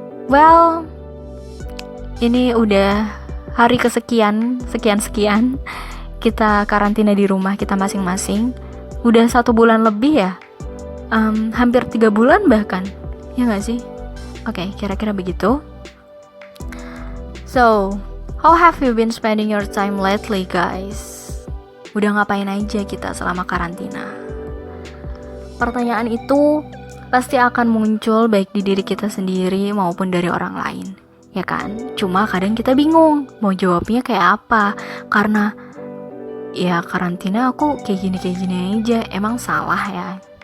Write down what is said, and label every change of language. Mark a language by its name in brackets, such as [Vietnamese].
[Indonesian] Well, ini udah hari kesekian, sekian kita karantina di rumah kita masing-masing. Udah 1 bulan lebih ya, hampir 3 bulan bahkan, ya gak sih? Oke, kira-kira begitu. [English] So, how have you been spending your time lately, guys? [Indonesian] Udah ngapain aja kita selama karantina? Pertanyaan itu pasti akan muncul baik di diri kita sendiri maupun dari orang lain, ya kan? Cuma kadang kita bingung mau jawabnya kayak apa, karena ya karantina aku kayak gini aja, emang salah ya?